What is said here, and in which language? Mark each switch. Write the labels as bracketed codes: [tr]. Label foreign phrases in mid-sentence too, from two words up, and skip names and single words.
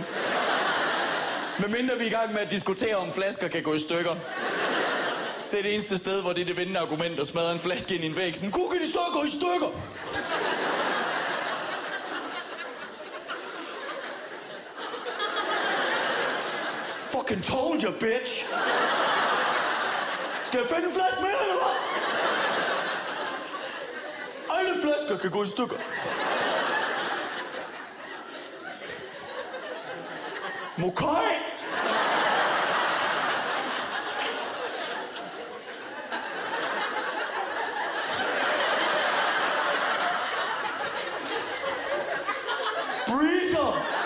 [da] Medmindre vi er i gang med at diskutere, om flasker kan gå i stykker. Det er det eneste sted, hvor det er det vindende argument at smadre en flaske ind i en væg. Sådan, kunne kan de så gå i stykker? [en] Fucking told you, bitch! [da] Skal jeg finde en flaske mere, eller hvad? Alle flasker kan gå i stykker. Mokai! Breezer!